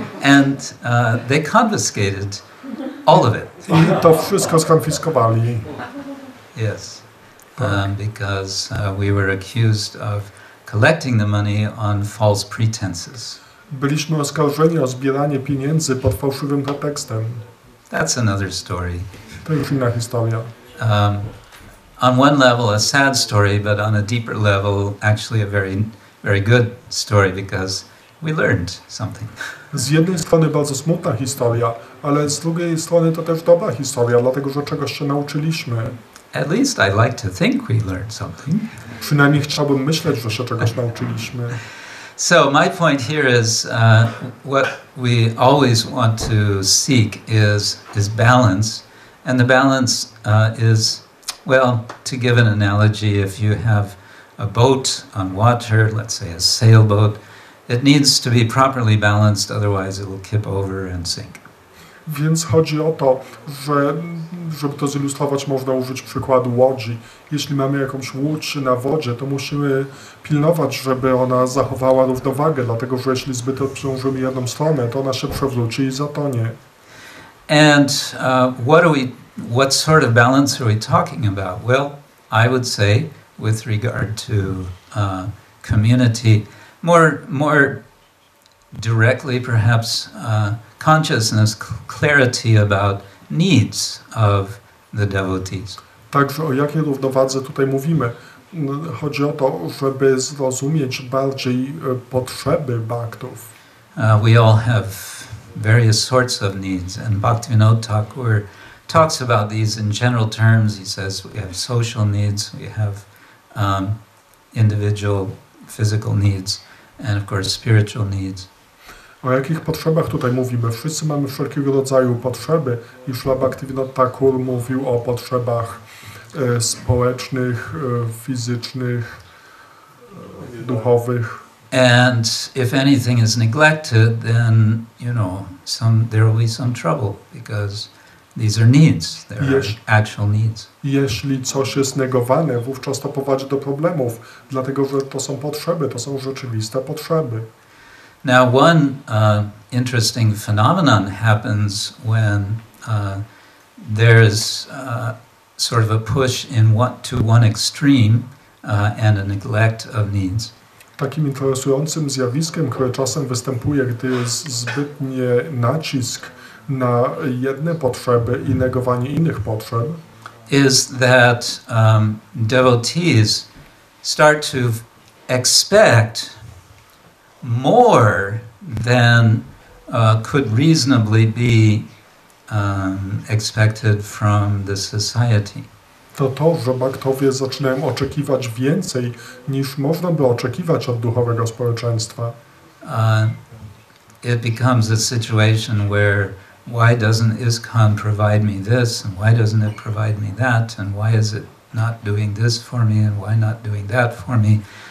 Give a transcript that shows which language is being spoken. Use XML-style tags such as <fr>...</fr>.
<en>And they confiscated all of it.</en> <pl>I to wszystko skonfiskowali.</pl> <en>Yes. Because we were accused of collecting the money on false pretenses.</en> <pl>Byliśmy oskarżeni o zbieranie pieniędzy pod fałszywym pretekstem.</pl> <en>That's another story.</en> <pl>To już inna historia.</pl> <en>On one level a sad story, but on a deeper level actually a very, very good story because we learned something.</en> <pl>Z jednej strony bardzo smutna historia, ale z drugiej strony to też dobra historia, dlatego że czegoś się nauczyliśmy.</pl> <en>At least I like to think we learned something.</en> <pl>Przynajmniej chciałbym myśleć, że się czegoś nauczyliśmy.</pl> <en>So my point here is what we always want to seek is balance, and the balance is, well, to give an analogy, if you have a boat on water, let's say a sailboat, it needs to be properly balanced, otherwise it will kip over and sink.</en> <pl>Więc chodzi o to, że żeby to zilustrować, można użyć przykładu łodzi. Jeśli mamy jakąś łódź na wodzie, to musimy pilnować, żeby ona zachowała równowagę, dlatego że jeśli zbyt obciążymy jedną stronę, to ona się przewróci i zatonie.</pl> <en>And what sort of balance are we talking about? Well, I would say, with regard to community, more directly perhaps consciousness, clarity about needs of the devotees.</en> <pl>Także o jakiej równowadze tutaj mówimy? Chodzi o to, żeby zrozumieć bardziej potrzeby baktów.</pl> <en>We all have various sorts of needs, and Bhaktivinoda Thakur talks about these in general terms. He says we have social needs, we have individual physical needs, and of course spiritual needs.</en> <pl>O jakich potrzebach tutaj mówimy? Wszyscy mamy wszelkiego rodzaju potrzeby i Śrila Bhaktivinoda Thakur mówił o potrzebach społecznych, fizycznych, duchowych.</pl> <en>And if anything is neglected, then, you know, there will be some trouble because these are needs, there are actual needs.</en> <pl>Jeśli coś jest negowane, wówczas to prowadzi do problemów, dlatego że to są potrzeby, to są rzeczywiste potrzeby.</pl> <en>Now, one interesting phenomenon happens when there's sort of a push to one extreme and a neglect of needs.</en> <pl>Takim interesującym zjawiskiem, które czasem występuje, gdy jest zbytni nacisk na jedne potrzeby i negowanie innych potrzeb,</pl> <en>is that devotees start to expect more than could reasonably be expected from the society.</en> <pl>To, że bhaktowie zaczynają oczekiwać więcej, niż można by oczekiwać od duchowego społeczeństwa.</pl> <en>It becomes a situation where why doesn't ISKCON provide me this, and why doesn't it provide me that, and why is it not doing this for me, and why not doing that for me?</en>